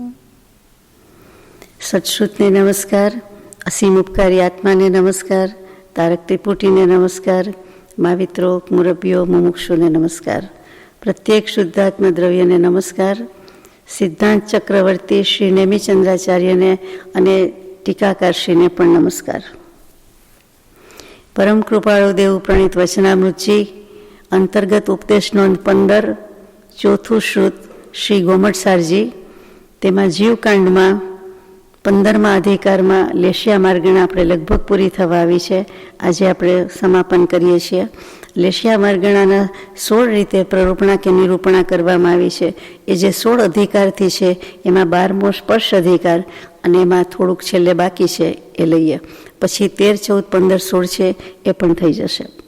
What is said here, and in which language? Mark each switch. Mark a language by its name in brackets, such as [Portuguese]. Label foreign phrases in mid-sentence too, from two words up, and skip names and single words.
[Gujarati] સત્શ્રુતને નમસ્કાર, અસીમ ઉપકારી આત્માને નમસ્કાર, તારક ત્રિપુટીને નમસ્કાર, માવિત્રો મુરબ્બીઓ મુમુક્ષુને નમસ્કાર, પ્રત્યેક શુદ્ધાત્મ દ્રવ્યને નમસ્કાર, સિદ્ધાંત ચક્રવર્તી શ્રી નેમિચંદ્રાચાર્યને અને ટીકાકારશ્રીને પણ નમસ્કાર। પરમ કૃપાળુ દેવ પ્રણીત વચનામૃતજી અંતર્ગત ઉપદેશ નોંધ 15 ચોથું શ્રુત શ્રી ગોમટસારજી તેમાં જીવકાંડમાં 15મા અધિકારમાં લેશિયા માર્ગણા આપણે લગભગ પૂરી થવા આવી છે। આજે આપણે સમાપન કરીએ છીએ। લેશિયા માર્ગણાના 16 રીતે પ્રરૂપણા કે નિરૂપણા કરવામાં આવી છે। એ જે 16 અધિકારથી છે એમાં 12મો સ્પર્શ અધિકાર અને એમાં થોડુંક છેલ્લે બાકી છે એ લઈએ, પછી 13, 14, 15, 16 છે એ પણ થઈ જશે।